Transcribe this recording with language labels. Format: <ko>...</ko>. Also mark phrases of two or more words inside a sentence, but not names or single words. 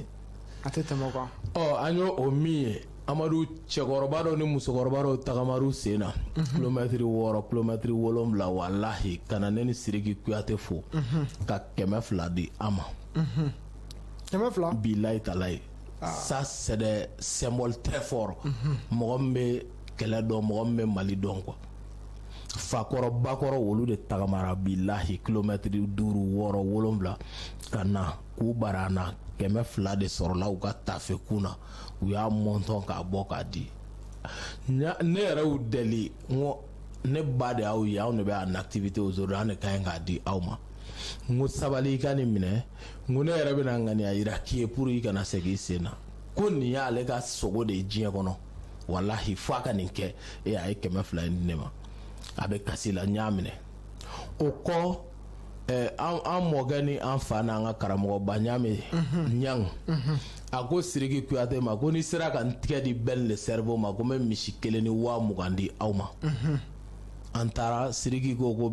<bm>a tɛ tɛmɛ quoi an y'o o min ye Amadu cɛkɔrɔba dɔw ni musokɔrɔba dɔw tagamaru sen na kilomɛtiri 6 kilomɛtiri 7 walahi ka na ne ni Siriki Kuyate fo ka 200 di an ma</bm> <ar>بالله تالله</ar> <fr>ça c'est des symboles très forts</fr> <bm>mɔgɔ min bɛ kɛlɛ dɔn mɔgɔ min bɛ Mali dɔn quoi fakɔrɔ bakɔrɔ olu de tagamara bilahi kilomɛtiri 5 6 7 ka na k'u bara an na 200 de sɔrɔla u ka tafe kun na u y'a mɔntɔn k'a bɔ k'a di ne yɛrɛ y'u deli n ko ne ba de y'aw ye anw de bɛ</bm> <fr>en activité aujourd'hui</fr> <bm>an de ka ɲi k'a di aw ma n ko sabali i ka nin minɛ n ko ne yɛrɛ bɛna ŋaniya yira k'i ye pour i kana segin i sen na ko nin y'ale ka sogo de ye diɲɛ kɔnɔ walahi fo a ka nin kɛ a ye 200 in di ne ma a bɛ kasi la n y'a minɛ o kɔ an mɔkɛ ni an fa n'an ka karamɔgɔ Baɲame Ɲang a ko Siriki Kuyate ma ko ni sera ka n tigɛ di Ben le cerveau ma ko n bɛ misi 1 ni 20,000 di aw ma an taara Siriki ko</bm>